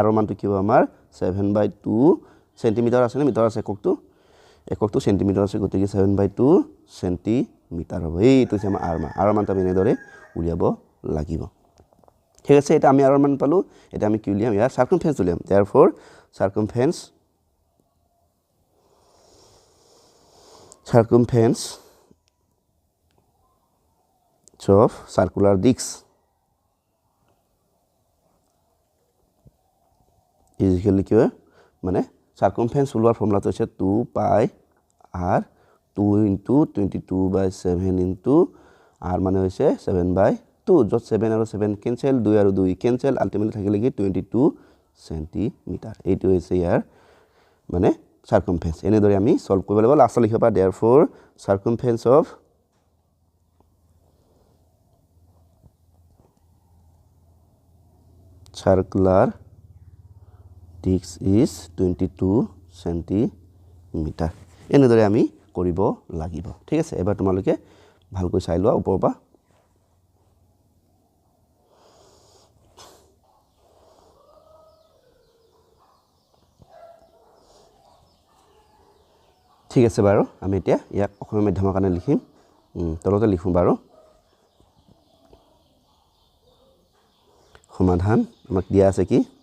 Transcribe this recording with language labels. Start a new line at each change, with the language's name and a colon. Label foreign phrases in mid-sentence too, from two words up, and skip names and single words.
Assamese: ৰ মানটো কি হ'ব আমাৰ 7/2 সেন্টিমিটাৰ আছে নে মিটাৰ আছে এককটো সেন্টিমিটাৰ আছে গতিকে 7/2 সেন্টিমিটাৰ হ'ব এইটো হৈছে আমাৰ r মানটো আমি এনেদৰে উলিয়াব লাগিব ঠিক আছে এটা আমি r মান পালো এটা আমি কি উলিয়াম ইয়াৰ সাৰকামফাৰেন্স উলিয়াম
English: therefore circumference of circular disc is equal to
Assamese: মানে circumference ওলোৱাৰ ফৰ্মুলাটো হৈছে 2 pi r 2 * 22/7 r মানে হৈছে 7/2 যত 7 আৰু 7 কেনসেল 2 আৰু 2 কেনসেল আলটিমেটলি থাকিলে কি 22 সেন্টিমিটাৰ এইটো হৈছে ইয়াৰ মানে circumference এনেদৰে আমি সলভ কৰিব লাগিব লাষ্টত লিখিব পাৰা
English: therefore circumference of circular disc is
Assamese: 22 সেন্টিমিটাৰ এনেদৰে আমি কৰিব লাগিব ঠিক আছে এবাৰ তোমালোকে ভালকৈ চাই লোৱা ওপৰৰ পৰা ঠিক আছে বাৰু আমি এতিয়া ইয়াক অসমীয়া মাধ্যমৰ কাৰণে লিখিম তলতে লিখো বাৰু সমাধান আমাক দিয়া আছে কি